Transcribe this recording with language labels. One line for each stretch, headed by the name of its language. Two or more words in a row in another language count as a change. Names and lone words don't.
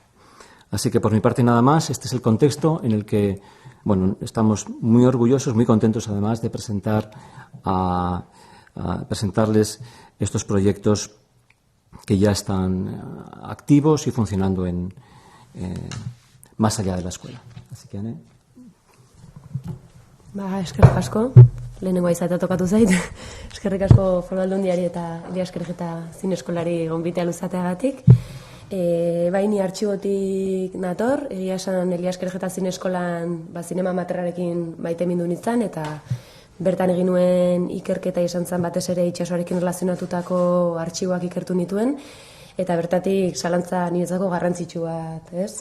Spanish: Así que por mi parte nada más. Este es el contexto en el que estamos muy orgullosos, muy contentos además de presentarles estos proyectos que ya están activos y funcionando más allá de la escuela. Así que, Ane.
Basque: Eskerrik asko, lehenengoa izatea tokatu zait. Eskerrik asko Foru Aldundiari eta Elias Querejeta Zineskolari gonbitea luzateagatik. Ni artxibotik nator, egia esan Elias Querejeta Zineskolan zinema materialarekin maite mindu nintzen, eta bertan egin nuen ikerketa izan zen batez ere itsasoarekin relazionatutako artxiboak ikertu nituen, eta bertatik zalantza niretzako garrantzitsu bat, ez?